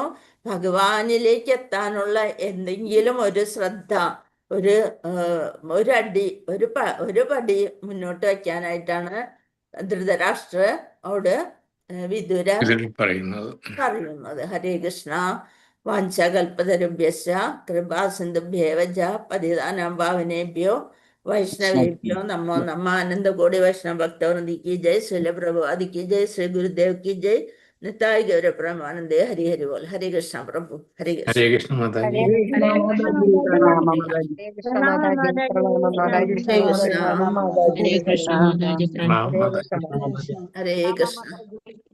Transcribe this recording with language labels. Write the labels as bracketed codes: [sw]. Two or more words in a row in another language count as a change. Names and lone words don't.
[ml] ഭഗവാനിലേക്ക് എത്താനുള്ള എന്തെങ്കിലും ഒരു ശ്രദ്ധ, ഒരു പടി മുന്നോട്ട് വയ്ക്കാനായിട്ടാണ് ധൃതരാഷ്ട്രോട് വിതുര പറയുന്നത്. ഹരേ കൃഷ്ണ. [sa] വാഞ്ചകൽപതരുഭ്യശ്ച കൃപാസിന്ധുഭ്യേവ പതിതാനാം പാവനേഭ്യോ वैष्णवेभ्यो नमो नमः। [hi] आनंद कोटि वैष्णव भक्तवृंद की जय। श्रील प्रभुपाद की जय। श्री गुरुदेव की जय। [bn] নিতাই গৌর পরমানন্দে হরি হরি বোল। [hi] हरे कृष्ण प्रभु, हरे कृष्ण। [ml] ഹരേ കൃഷ്ണ മാതാജി. ഹരേ കൃഷ്ണ മാതാജി, പ്രണാമം മാതാജി. ഹരേ കൃഷ്ണ മാതാജി, പ്രണാമം മാതാജി, [hi] हरे कृष्ण, [ml] പ്രണാമം മാതാജി, ഹരേ കൃഷ്ണ മാതാജി, പ്രണാമം ഹരേ മാതാജി. കൃഷ്ണ മാതാജി. [hi] हरे कृष्ण।